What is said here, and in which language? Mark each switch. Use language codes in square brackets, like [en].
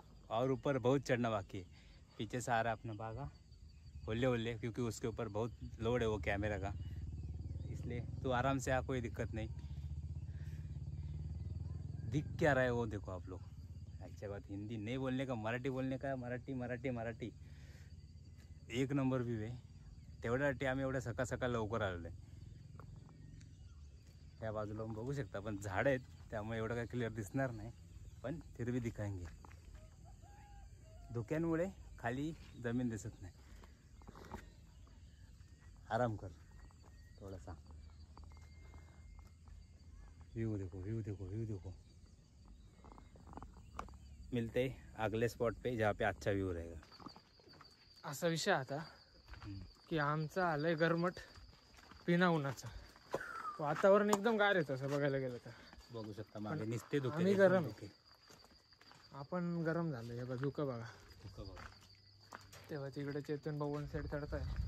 [hi] और ऊपर बहुत चढ़ना बाकी है. पीछे से आ रहा है अपना बागा होले होले, क्योंकि उसके ऊपर बहुत लोड है वो कैमरा का, इसलिए तो आराम से आ, कोई दिक्कत नहीं. दिख क्या रहा है वो देखो आप लोग. अच्छा बात हिंदी नहीं बोलने का, मराठी बोलने का. [mr] मराठी मराठी मराठी 1 नंबर व्ह्यू आहे. तेवढ्यासाठी आम्ही एवढ्या सकाळ सकाळ लवकर आलेलो आहे. त्या बाजूला बघू शकता पण झाड आहेत त्यामुळे एवढं काही क्लिअर दिसणार नाही, पण [hi] फिर भी दिखाएंगे. [mr] धुक्यांमुळे खाली जमीन दिसत नाही. [hi] आराम कर थोडासा. व्यू देखो व्यू देखो व्यू देखो. मिलते अगले स्पॉट पे जहाँ पे अच्छा व्यू रहेगा. [mr] असा विषय आता की आमचं आलंय गरमट बिना उन्हाचं. वातावरण एकदम गार आहे तसं बघायला गेलं तर. बघू शकता मागे निसते धुके. आम्ही गरम आहे. आपण गरम झालं. हे बघा धुकं बघा. धुकं बघा. तेव्हा तिकडे चेतन भाऊ 1 साईड चढताय.